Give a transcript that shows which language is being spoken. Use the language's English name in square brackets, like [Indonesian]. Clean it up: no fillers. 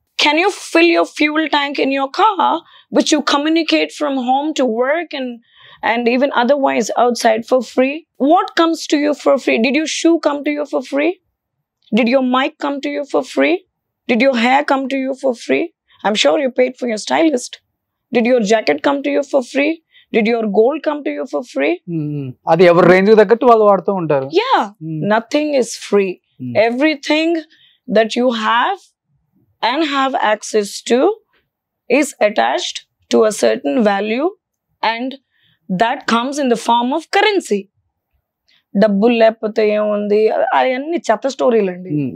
[English] Can you fill your fuel tank in your car, which you communicate from home to work and even otherwise outside, for free? What comes to you for free? Did your shoe come to you for free? Did your mic come to you for free? Did your hair come to you for free? I'm sure you paid for your stylist. Did your jacket come to you for free? Did your gold come to you for free? [Telugu] అది ఎవరి range తగ్గట్టు వాళ్ళు వాడుతూ ఉంటారు. [English] Yeah, nothing is free. Everything that you have and have access to is attached to a certain value, and that comes in the form of currency. [Telugu] డబ్బులు లేకపోతే ఏముంది, అవన్నీ చెత్త స్టోరీలు అండి.